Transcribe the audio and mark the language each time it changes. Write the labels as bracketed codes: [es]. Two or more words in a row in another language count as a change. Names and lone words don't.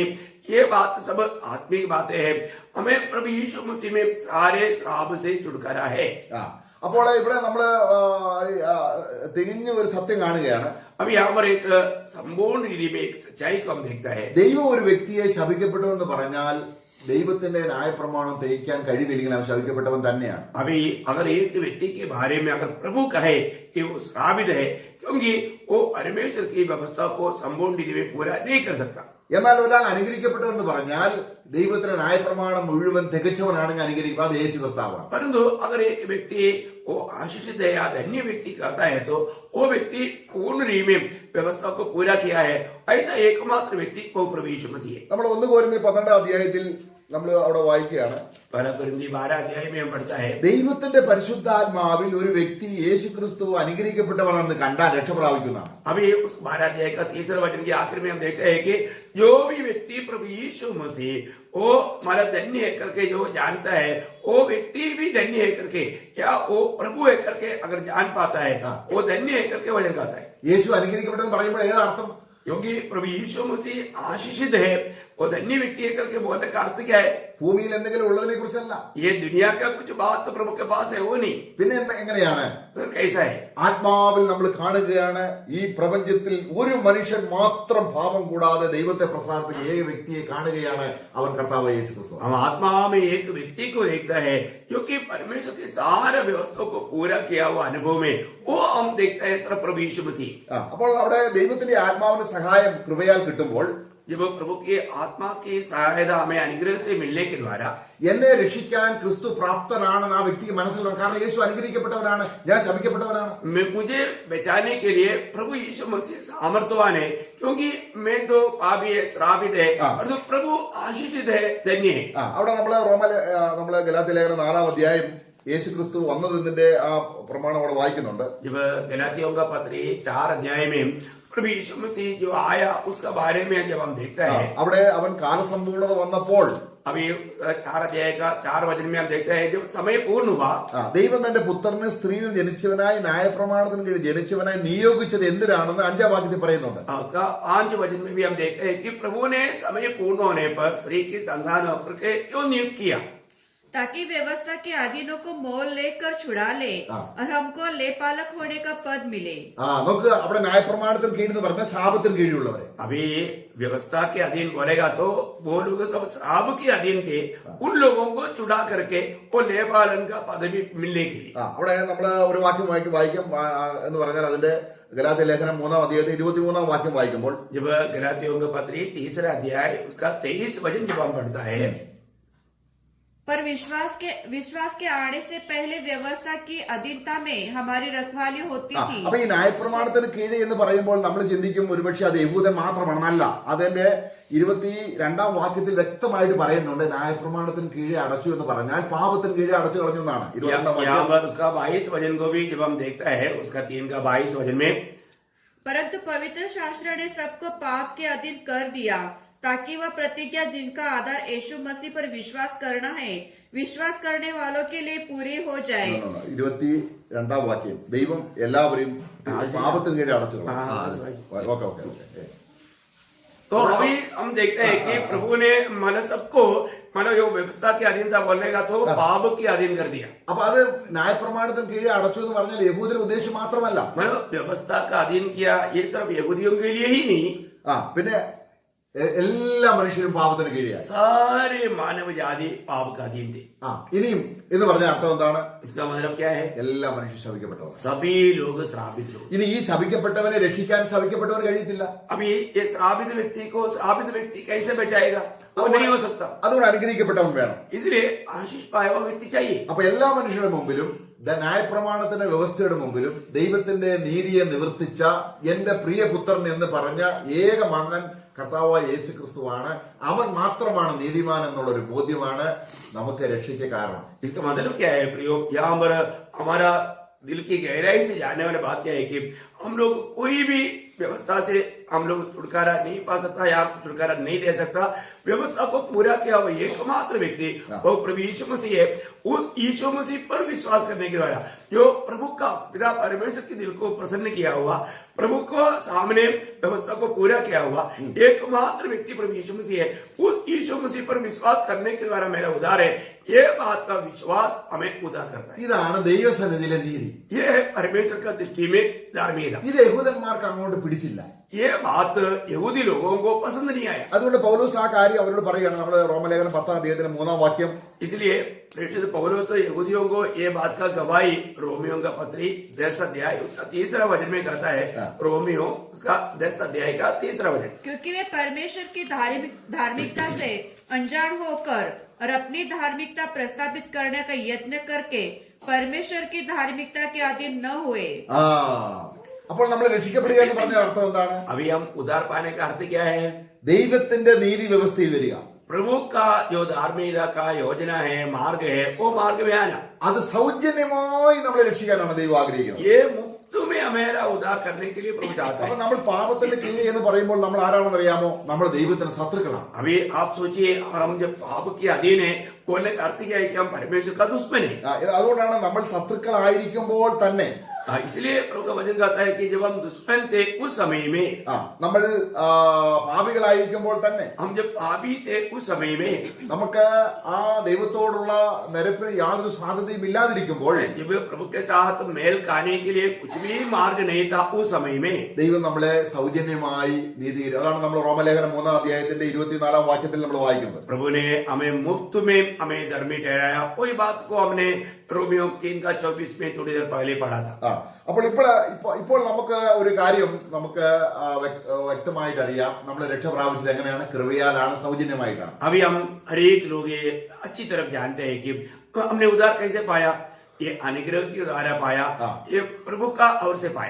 [hi] ये बात सब आत्मिक बातें हैं। हमें प्रभु यीशु मसीह में सारे श्राप से छुटकारा है। [ml] അപ്പോൾ ഇവിടെ നമ്മള് തികഞ്ഞ ഒരു സത്യം കാണുകയാണ്. [hi] अब यहाँ पर एक संपूर्ण रीति में एक सच्चाई को हम देखता है। [ml] ദൈവം ഒരു വ്യക്തിയെ ശപിക്കപ്പെട്ടു എന്ന് പറഞ്ഞാൽ ദൈവത്തിന്റെ ന്യായപ്രമാണം തെളിയിക്കാൻ കഴിവില്ലെങ്കിൽ അവൻ ശപിക്കപ്പെട്ടവൻ തന്നെയാണ്. [hi] अभी अगर एक व्यक्ति के बारे में अगर प्रभु कहे कि वो श्रापित है, क्योंकि वो परमेश्वर की व्यवस्था को संपूर्ण रीति में पूरा नहीं कर सकता। [ml] എന്നാൽ ഒരാൾ അനുഗ്രഹിക്കപ്പെട്ടവെന്ന് പറഞ്ഞാൽ ദൈവത്തിന്റെ ന്യായപ്രമാണം മുഴുവൻ തികച്ചവനാണെങ്കിൽ അനുഗ്രഹിക്കുക, അത് യേശു കർത്താവാണ്. [hi] परंतु अगर एक व्यक्ति वो आशीषित है या धन्य व्यक्ति कहता है तो वो व्यक्ति पूर्ण रीति में व्यवस्था को पूरा किया है, ऐसा एकमात्र व्यक्ति वो प्रभु यीशु मसीह है। [ml] നമ്മൾ 1 കൊരിന്ത്യർ 12 അധ്യായത്തിൽ നമ്മൾ അവിടെ വായിക്കുകയാണ്. [hi] 1 കൊരിന്ത്യർ 12 अध्याय में हम पढ़ता है, [ml] ദൈവത്തിന്റെ പരിശുദ്ധാത്മാവിൽ ഒരു വ്യക്തി യേശു ക്രിസ്തു അനുഗ്രഹിക്കപ്പെട്ടവനെന്ന് കണ്ടാൽ രക്ഷ പ്രാപിക്കുന്നതാണ്. [hi] अभी उस 12 अध्याय का 3रा वचन के आखिर में हम देखते हैं कि जो भी व्यक्ति प्रभु यीशु मसीह वो हमारा धन्य है करके जो जानता है, वो व्यक्ति भी धन्य है करके या वो प्रभु है करके अगर जान पाता है, वो धन्य है करके वचन कहता है। [ml] യേശു അനുഗ്രഹിക്കപ്പെട്ടവൻ പറയുമ്പോൾ ഏതർത്ഥം? [hi] क्योंकि प्रभु यीशु मसीह आशीषित है, वो धन्य व्यक्ति है करके बोलने का अर्थ क्या है? [ml] ഭൂമിയിൽ എന്തെങ്കിലും ഉള്ളതിനെ കുറിച്ചല്ല, [hi] ये दुनिया का कुछ बात तो प्रभु के पास है वो नहीं। [ml] പിന്നെ എങ്ങനെയാണ്? [hi] तो कैसा है? [ml] ആത്മാവിൽ നമ്മൾ കാണുകയാണ് ഈ പ്രപഞ്ചത്തിൽ ഒരു മനുഷ്യൻ മാത്രം പാപം കൂടാതെ ദൈവത്തെ പ്രസാദിപ്പിക്കുന്ന ഏക വ്യക്തിയെ കാണുകയാണ്, അവൻ കർത്താവ് യേശു ക്രിസ്തു. [hi] हम आत्मा में एक व्यक्ति को देखता है जो कि परमेश्वर के सारे व्यवस्था को पूरा किया हुआ अनुभव में वो हम देखते हैं सिर्फ प्रभु यीशु मसीह। [ml] അപ്പോൾ അവിടെ ദൈവത്തിന്റെ ആത്മാവിന്റെ സഹായം കൃപയാൽ കിട്ടുമ്പോൾ [hi] जब प्रभु की आत्मा की सहायता हमें अनुग्रह से मिलने के द्वारा [ml] എന്നെ രക്ഷിക്കാൻ ക്രിസ്തു പ്രാപ്തനാണെന്ന് ആ വ്യക്തിക്ക് മനസ്സിലാക്കണം. കാരണം യേശു അനുഗ്രഹിക്കപ്പെട്ടവനാണ്, ഞാൻ ശപിക്കപ്പെട്ടവനാണ്. [hi] मुझे बचाने के लिए प्रभु यीशु मसीह सामर्थ्यवान है, क्योंकि मैं तो पापी है, श्रापित है, और तो प्रभु आशीषित है, धन्य है। [ml] അവിടെ നമ്മള് ഗലാത്യ ലേഖനം 4 അധ്യായം യേശു ക്രിസ്തു വന്നതിന്റെ ആ പ്രമാണം അവിടെ വായിക്കുന്നുണ്ട്. [hi] जब गलातियों का पत्र 4 अध्याय में प्रभु यीशु मसीह जो आया उसका बारे में जब हम देखते हैं, [ml] അവിടെ അവൻ കാലസമ്പൂർണത വന്നപ്പോൾ [hi] अभी 4 अध्याय का 4 वचन में हम देखते हैं जब समय पूर्ण हुआ, [ml] ദൈവം തന്റെ പുത്രനെ സ്ത്രീയിൽ ജനിച്ചവനായി ന്യായപ്രമാണത്തിന് കീഴിൽ ജനിച്ചവനായി നിയോഗിച്ചത് എന്തിനാണെന്ന് 5-ാം വാക്യത്തിൽ പറയുന്നുണ്ട്. [hi] उसका 5 वचन में भी हम देखते हैं कि प्रभु ने समय पूर्ण होने पर स्त्री की संतान होकर के क्यों नियुक्त किया? ताकि व्यवस्था के अधीनों को मोल लेकर छुड़ा ले और हमको लेपालक होने का पद मिले। [ml] നമുക്ക് അവിടെ ന്യായപ്രമാണത്തിന് കീഴിൽ എന്ന് പറഞ്ഞാൽ ശാപത്തിന് കീഴിലുള്ളവരെ. [hi] अभी व्यवस्था के अधीन बोलेगा तो वो लोग सब श्राप के अधीन थे, उन लोगों को छुड़ा करके वो लेपालन का पदवी मिलने के लिए। [ml] അവിടെ നമ്മള് ഒരു വാക്യം വായിക്കും എന്ന് പറഞ്ഞാൽ അതിന്റെ ഗലാത്യ ലേഖനം 3-ാം അധ്യായത്തിൽ 23-ാം വാക്യം വായിക്കുമ്പോൾ [hi] जब गलातियों का पत्र 3रा अध्याय उसका 23 वचन जब हम पढ़ता है, पर विश्वास के आने से पहले व्यवस्था की अधीनता में हमारी रखवाली होती थी। [ml] അപ്പൊ ഈ ന്യായപ്രമാണത്തിന് കീഴിൽ എന്ന് പറയുമ്പോൾ നമ്മൾ ചിന്തിക്കും ഒരുപക്ഷെ അത് യഹൂദൻ മാത്രമാണെന്നല്ല. അതിന്റെ 22-ാം വാക്യത്തിൽ വ്യക്തമായിട്ട് പറയുന്നുണ്ട് ന്യായപ്രമാണത്തിന് കീഴെ അടച്ചു എന്ന് പറഞ്ഞാൽ പാപത്തിന് കീഴെ അടച്ചു കളഞ്ഞു എന്നാണ്. [hi] 22 उसका 22 वचन को भी जब हम देखता है उसका 3 का 22 वचन में, परंतु पवित्र शास्त्र ने सबको पाप के अधीन कर दिया ताकि वह प्रतिज्ञा जिनका आधार यीशु मसीह पर विश्वास करना है, विश्वास करने वालों के लिए पूरी हो जाए। [ml] 22-ാം വാക്യം ദൈവം എല്ലാവരെയും പാപത്തിന് കീഴെ അടച്ചു കളഞ്ഞു. [hi] तो अभी हम देखते हैं कि प्रभु ने सबको यो व्यवस्था के अधीन था बोलने का तो पाप के अधीन कर दिया. [ml] അപ്പൊ അത് ന്യായപ്രമാണത്തിന് കീഴെ അടച്ചു എന്ന് പറഞ്ഞാൽ യഹൂദരുടെ ഉദ്ദേശം മാത്രമല്ല, [hi] व्यवस्था का अधीन किया ये सिर्फ यहूदियों के लिए ही नहीं, [ml] പിന്നെ എല്ലാ മനുഷ്യരും പാപത്തിന് കീഴെയായി. [hi] सारे मानव जाति पाप का अधीन थे. [ml] ഇനിയും എന്ന് പറഞ്ഞ അർത്ഥം എന്താണ്? [hi] इसका मतलब क्या है? [ml] എല്ലാ മനുഷ്യരും ശപിക്കപ്പെട്ടവർ, [hi] सभी लोग श्रापित लोग. [ml] ഇനി ഈ ശപിക്കപ്പെട്ടവനെ രക്ഷിക്കാൻ ശപിക്കപ്പെട്ടവർ കഴിയത്തില്ല. [hi] अभी ये श्रापित व्यक्ति को श्रापित व्यक्ति कैसे बचाएगा? वो नहीं हो सकता. [ml] അതുകൊണ്ട് അനുഗ്രഹിക്കപ്പെട്ടവൻ വേണം. [hi] इसलिए आशीष पाया हुआ व्यक्ति चाहिए. [ml] അപ്പൊ എല്ലാ മനുഷ്യരുടെ മുമ്പിലും ന്യായപ്രമാണത്തിന്റെ വ്യവസ്ഥയുടെ മുമ്പിലും ദൈവത്തിന്റെ നീതിയെ നിവർത്തിച്ച എന്റെ പ്രിയപുത്രൻ എന്ന് പറഞ്ഞ ഏക മകൻ കർത്താവായ യേശു ക്രിസ്തുവാണ്. അവൻ മാത്രമാണ് നീതിമാൻ എന്നുള്ളൊരു ബോധ്യമാണ് നമുക്ക് രക്ഷയ്ക്ക് കാരണം. [hi] इसका मतलब क्या है प्रयोग? यहाँ पर हमारा दिल की गहराई से जानने वाली बात क्या है कि हम लोग कोई भी व्यवस्था से हम लोग छुटकारा नहीं पा सकता या छुटकारा नहीं दे सकता। व्यवस्था को पूरा किया हुआ एकमात्र व्यक्ति वो प्रभु यीशु मसीह है। उस यीशु मसीह पर विश्वास करने के द्वारा जो प्रभु का पिता परमेश्वर के दिल को प्रसन्न किया हुआ, प्रभु को सामने व्यवस्था को पूरा किया हुआ एकमात्र व्यक्ति प्रभु यीशु मसीह है। उस यीशु मसीह पर विश्वास करने के द्वारा मेरा उद्धार है। ये बात का विश्वास हमें उद्धार करता है। [ml] ഇതാണ് ദൈവസന്നിധിയിലെ നീതി. [hi] ये है परमेश्वर का दृष्टि में धार्मिकता। [ml] ഇത് യഹൂദന്മാർക്ക് അങ്ങോട്ട് പിടിച്ചില്ല. [hi] ये बात यहूदी लोगों को पसंद नहीं आया। [ml] അതുകൊണ്ട് പൗലോസ് ആ കാര്യം അവരോട് പറയുകയാണ്. നമ്മൾ റോമലേഖനം 10:3 [hi] इसलिए प्रेषित पौलुस यहूदियों को ये बात का गवाही रोमियो का पत्री 10 अध्याय उसका 3 वचन में कहता है। रोमियो उसका 10 अध्याय का 3 वचन। क्योंकि वे परमेश्वर की धार्मिकता से अनजान होकर और अपनी धार्मिकता प्रस्तावित करने का यत्न करके परमेश्वर की धार्मिकता के अधीन न हुए। [ml] അപ്പോൾ നമ്മൾ രക്ഷിക്കപ്പെടുക എന്ന് പറഞ്ഞ അർത്ഥം എന്താണ്? [hi] अभी हम उद्धार पाने का अर्थ क्या है? [ml] ദൈവത്തിന്റെ നീതി വ്യവസ്ഥയിൽ വരിക. [hi] प्रभु का जो धार्मिकता का योजना है, मार्ग है, वो मार्ग में आना। [ml] അത് സൗജന്യമായി നമ്മളെ രക്ഷിക്കാനാണ് ദൈവം ആഗ്രഹിക്കുന്നത്. [hi] ये मुफ्त में हमें उद्धार करने के लिए प्रभु चाहता [ml] അപ്പൊ [hi] है। [ml] നമ്മൾ പാപത്തിന്റെ കീഴിൽ എന്ന് പറയുമ്പോൾ നമ്മൾ ആരാണെന്ന് അറിയാമോ? നമ്മൾ ദൈവത്തിന് ശത്രുക്കളാണ്. [hi] अभी आप सोचिए, और हम जब पाप के अधीन है बोलने का अर्थ क्या है कि हम परमेश्वर का दुश्मन है। [ml] അതുകൊണ്ടാണ് നമ്മൾ ശത്രുക്കളായിരിക്കുമ്പോൾ തന്നെ [hi] इसलिए प्रभु का वचन कहता है कि जब हम दुश्मन थे उस समय में, [ml] നമ്മൾ പാപികളായിരിക്കുമ്പോൾ തന്നെ [hi] हम जब पापी थे उस समय में, [ml] നമുക്ക് ആ ദൈവത്തോടുള്ള നിരപ്പിന് യാതൊരു സാധ്യതയും ഇല്ലാതിരിക്കുമ്പോൾ [hi] जब प्रभु के साथ मेल खाने के लिए कुछ भी मार्ग नहीं था उस समय में [ml] ദൈവം നമ്മളെ സൗജന്യമായി നീതീകരിച്ചു. അതാണ് നമ്മൾ റോമലേഖനം 3:24 നമ്മൾ വായിക്കുന്നത്. [hi] प्रभु ने हमें मुफ्त में हमें धर्मी ठहराया। वही बात को हमने रोमियो 3:24 में थोड़ी देर पहले पढ़ा था। [ml] അപ്പോൾ ഇപ്പോൾ നമുക്ക് ഒരു കാര്യം നമുക്ക് വ്യക്തമായിട്ട് അറിയാം. നമ്മൾ രക്ഷ പ്രാപിച്ചത് എങ്ങനെയാണ്? കൃപയാലാണ്, സൗജന്യമായിട്ടാണ്. [hi] अभी हम हर एक लोग ये अच्छी तरफ जानते हैं कि हमने उद्धार कैसे पाया। ये अनुग्रह के द्वारा पाया, ये प्रभु का ओर से पाया।